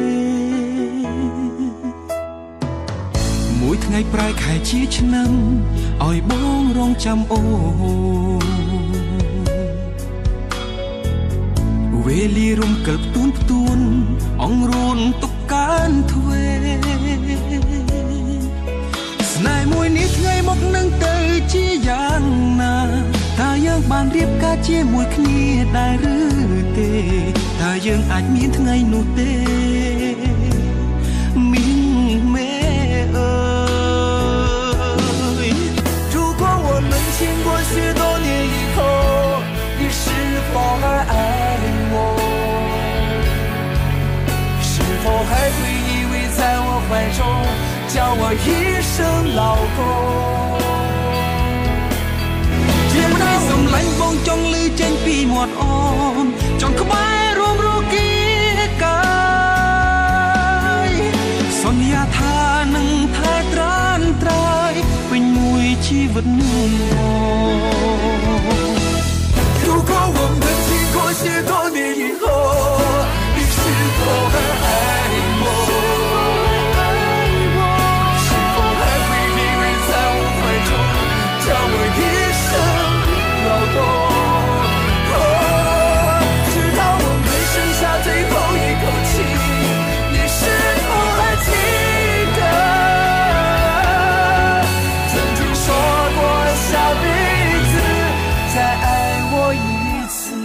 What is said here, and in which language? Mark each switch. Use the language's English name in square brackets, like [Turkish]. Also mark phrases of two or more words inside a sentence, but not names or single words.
[Khmer] មួយថ្ងៃប្រែខែជាឆ្នាំឲ្យបងរងចាំអូវេលារំកិលផ្ទួនអង្រួនទុកកានទ្វេស្នេហ៍មួយនេះថ្ងៃមកនឹងទៅជាយ៉ាងណាតើយើងបានរៀបការជាមួយគ្នាដែរឬទេតើយើងអាចមានថ្ងៃនោះទេ មីងមេអើយ [Chinese] 如果我们经过许多年以后你是否还爱我是否还会依偎在我怀中叫我一声老公 [Khmer] ជាម្ដាយសំឡាញ់បងចង់ឮចេញពីមាត់អូនចង់ក្បែររួមរគីកាយសន្យាថានឹងថែត្រានត្រើយពេញមួយជីវិត [Chinese] 许多年以后，你是否还爱我？是否还会依偎在我怀中，叫我一生劳动？直到我们剩下最后一口气，你是否还记得曾经说过下辈子再爱我一次？